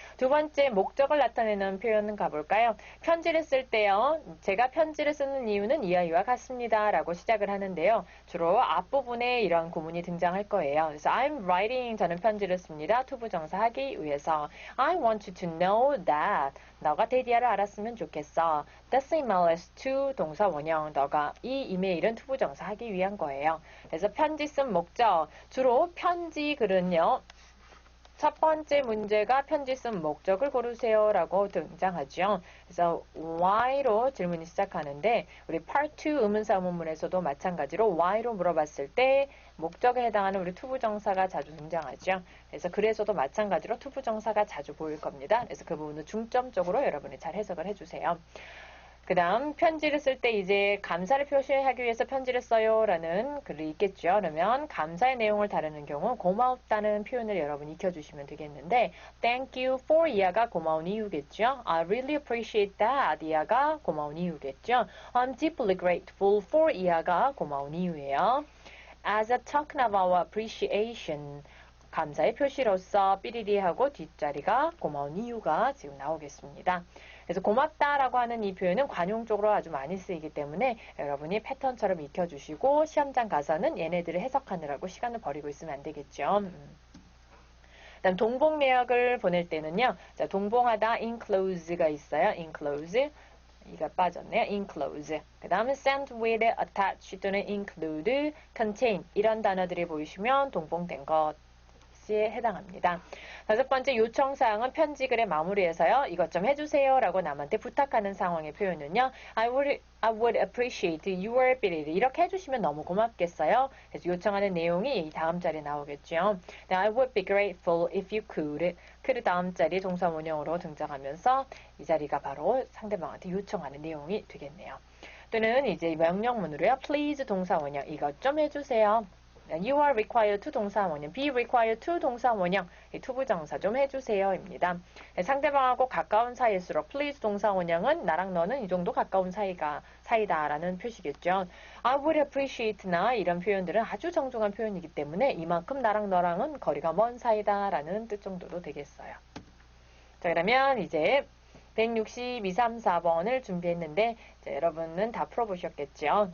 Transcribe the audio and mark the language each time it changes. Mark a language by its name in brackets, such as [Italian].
[Korean] 두 번째, 목적을 나타내는 표현은 가볼까요? 편지를 쓸 때요, 제가 편지를 쓰는 이유는 이와 같습니다. 라고 시작을 하는데요. 주로 앞부분에 이런 구문이 등장할 거예요. 그래서 [English] I'm writing, [Korean] 저는 편지를 씁니다. 투부정사 하기 위해서. [English] I want you to know that. [Korean] 너가 데디아를 알았으면 좋겠어. [English] This email is to 동사 원형. [Korean] 너가 이 이메일은 투부정사 하기 위한 거예요. 그래서 편지 쓴 목적. 주로 편지 글은요. 첫 번째 문제가 편지 쓴 목적을 고르세요 라고 등장하죠. 그래서 why로 질문이 시작하는데 우리 part 2 의문사 의문문에서도 마찬가지로 why로 물어봤을 때 목적에 해당하는 우리 투부정사가 자주 등장하죠. 그래서 글에서도 마찬가지로 투부정사가 자주 보일 겁니다. 그래서 그 부분은 중점적으로 여러분이 잘 해석을 해주세요. 그 다음 편지를 쓸 때 이제 감사를 표시하기 위해서 편지를 써요 라는 글이 있겠죠. 그러면 감사의 내용을 다루는 경우 고맙다는 표현을 여러분이 익혀주시면 되겠는데 [English] Thank you for [Korean] 이하가 고마운 이유겠죠. [English] I really appreciate that [Korean] 이하가 고마운 이유겠죠. [English] I'm deeply grateful for [Korean] 이하가 고마운 이유예요. [English] As a token of our appreciation [Korean] 감사의 표시로서 삐리리하고 뒷자리가 고마운 이유가 지금 나오겠습니다. 그래서 고맙다라고 하는 이 표현은 관용적으로 아주 많이 쓰이기 때문에 여러분이 패턴처럼 익혀주시고 시험장 가서는 얘네들을 해석하느라고 시간을 버리고 있으면 안 되겠죠. 그다음 동봉 내역을 보낼 때는요. 자, 동봉하다 enclose가 있어요. enclose. 이가 빠졌네요. enclose. 그 다음에 send with, attach 또는 include, contain 이런 단어들이 보이시면 동봉된 것에 해당합니다. 다섯 번째 요청사항은 편지글의 마무리에서요. 이것 좀 해주세요 라고 남한테 부탁하는 상황의 표현은요. [English] I would appreciate your ability [Korean] 이렇게 해주시면 너무 고맙겠어요. 그래서 요청하는 내용이 이 다음 자리에 나오겠죠. [English] I would be grateful if you could. [Korean] could 다음 자리 동사원형으로 등장하면서 이 자리가 바로 상대방한테 요청하는 내용이 되겠네요. 또는 이제 명령문으로요. please 동사원형 이것 좀 해주세요. [English] You are required to 동사원형, be required to 동사원형, [Korean] 투부정사 좀 해주세요입니다. 상대방하고 가까운 사이일수록 please 동사원형은 나랑 너는 이 정도 가까운 사이다라는 표시겠죠. [English] I would appreciate [Korean] 나 이런 표현들은 아주 정중한 표현이기 때문에 이만큼 나랑 너랑은 거리가 먼 사이다라는 뜻 정도로 되겠어요. 자, 그러면 이제 162, 3, 4번을 준비했는데 자, 여러분은 다 풀어보셨겠죠.